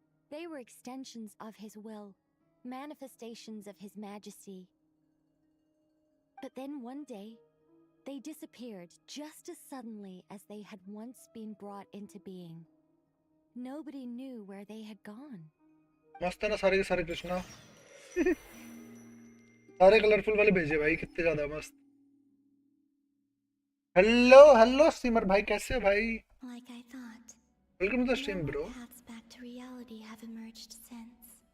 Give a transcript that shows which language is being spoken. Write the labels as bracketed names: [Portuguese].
[English] They were extensions of his will, manifestations of his majesty. But then one day, they disappeared just as suddenly as they had once been brought into being. Nobody knew where they had gone. [Hindi] मस्त है ना सारे के सारे कृष्णा. सारे colourful वाले भेजे भाई कितने ज़्यादा मस्त. हेलो स्ट्रीमर भाई कैसे हो भाई? [English] Like I thought. Welcome to the stream, bro. Paths back to reality have emerged since.